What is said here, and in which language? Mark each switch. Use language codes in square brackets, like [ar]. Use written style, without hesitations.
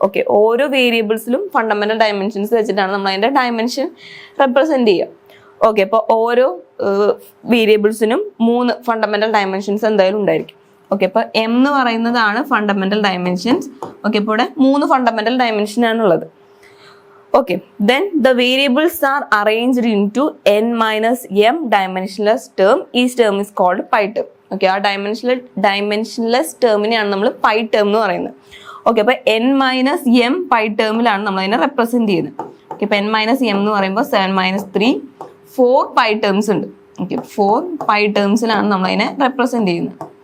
[ml] Okay, ഓരോ വേരിയബിൾസിലും fundamental dimensions വെച്ചിട്ടാണ് നമ്മൾ അതിൻ്റെ ഡയമെൻഷൻ റെപ്രസെൻറ്റ് ചെയ്യുക. ഓക്കെ, അപ്പോൾ ഓരോ വേരിയബിൾസിനും 3 ഫണ്ടമെന്റൽ ഡയമെൻഷൻസ് എന്തായാലും ഉണ്ടായിരിക്കും. ഓക്കെ, അപ്പോൾ m എന്ന് പറയുന്നതാണ് ഫണ്ടമെന്റൽ ഡയമെൻഷൻസ്. ഓക്കെ, ഇപ്പോൾ ഇവിടെ 3 fundamental ഡയമെൻഷനാണുള്ളത്. [en] Okay, then the variables are arranged into n minus m dimensionless term. Each term is called pi term. [ml] Okay, ആ dimensionless termiനെയാണ് നമ്മൾ pi term എന്ന് പറയുന്നത്. ഓക്കെ, അപ്പോൾ n മൈനസ് എം പൈ ടേമിലാണ് നമ്മൾ അതിനെ represent ചെയ്യുന്നത്. ഓക്കെ, ഇപ്പോൾ n മൈനസ് എം എന്ന് പറയുമ്പോൾ 7 മൈനസ് 3 4 പൈ ടേംസ് ഉണ്ട്. ഓക്കെ, 4 പൈ ടേംസിലാണ് നമ്മൾ അതിനെ റെപ്രസെൻറ്റ് ചെയ്യുന്നത്.